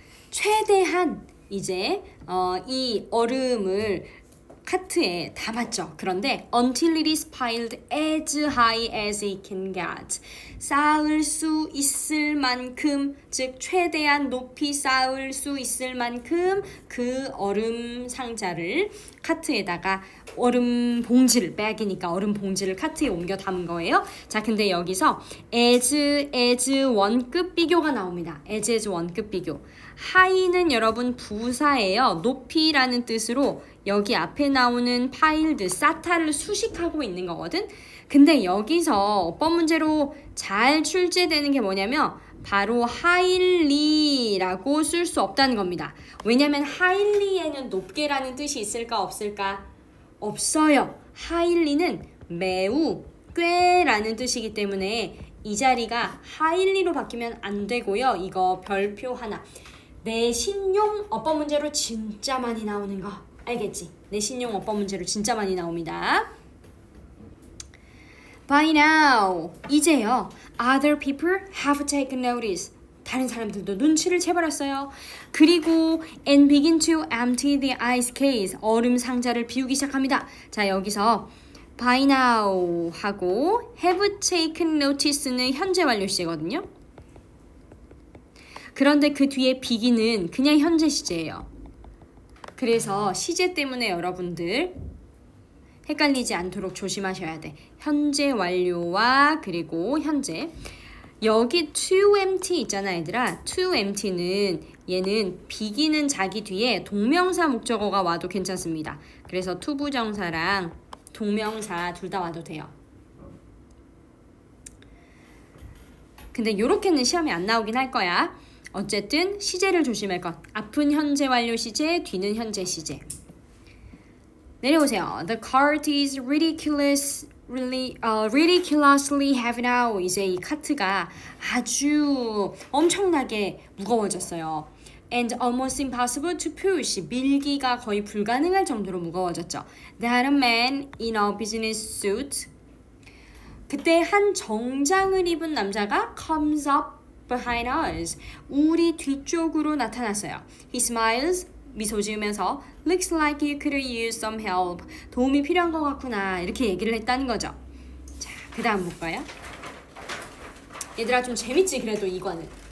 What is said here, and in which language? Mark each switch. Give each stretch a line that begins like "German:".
Korean: 최대한 이제 이 얼음을 카트에 담았죠. 그런데
English: until it is piled as high as it can get.
Korean: 쌓을 수 있을 만큼, 즉 최대한 높이 쌓을 수 있을 만큼 그 얼음 상자를 카트에다가 얼음 봉지를, 백이니까 얼음 봉지를 카트에 옮겨 담은 거예요. 자, 근데 여기서 as 원급 비교가 나옵니다. as 원급 비교. high는 여러분 부사예요. 높이라는 뜻으로 여기 앞에 나오는 piled, 쌓다를 수식하고 있는 거거든. 근데 여기서 어법 문제로 잘 출제되는 게 뭐냐면 바로 highly라고 쓸 수 없다는 겁니다. 왜냐면 highly에는 높게라는 뜻이 있을까 없을까? 없어요. highly는 매우, 꽤라는 뜻이기 때문에 이 자리가 highly로 바뀌면 안 되고요. 이거 별표 하나. 내 신용 어법 문제로 진짜 많이 나오는 거 알겠지? 내 신용 어법 문제로 진짜 많이 나옵니다.
English: By now,
Korean: 이제요.
English: Other people have taken notice.
Korean: 다른 사람들도 눈치를 채버렸어요. 그리고
English: and begin to empty the ice case.
Korean: 얼음 상자를 비우기 시작합니다. 자, 여기서 by now 하고
English: have taken notice
Korean: 는 현재 완료 시제거든요. 그런데 그 뒤에 begin은 그냥 현재 시제예요. 그래서 시제 때문에 여러분들 헷갈리지 않도록 조심하셔야 돼. 현재 완료와 그리고 현재. 여기 to empty 있잖아 얘들아. to empty는 얘는 begin은 자기 뒤에 동명사 목적어가 와도 괜찮습니다. 그래서 to 부정사랑 동명사 둘 다 와도 돼요. 근데 요렇게는 시험에 안 나오긴 할 거야. 어쨌든 시제를 조심할 것. 앞은 현재 완료 시제, 뒤는 현재 시제. 내려오세요.
English: The cart is ridiculously heavy now.
Korean: 이제 이 카트가 아주 엄청나게 무거워졌어요.
English: And almost impossible to push.
Korean: 밀기가 거의 불가능할 정도로 무거워졌죠.
English: That a man in a business suit.
Korean: 그때 한 정장을 입은 남자가
English: comes up behind us.
Korean: 우리 뒤쪽으로 나타났어요.
English: He smiles.
Korean: 미소 지으면서
English: looks like you could use some help.
Korean: 도움이 필요한 것 같구나. 이렇게 얘기를 했다는 거죠. 자, 그 다음 볼까요? 얘들아 좀 재밌지 그래도 이거는.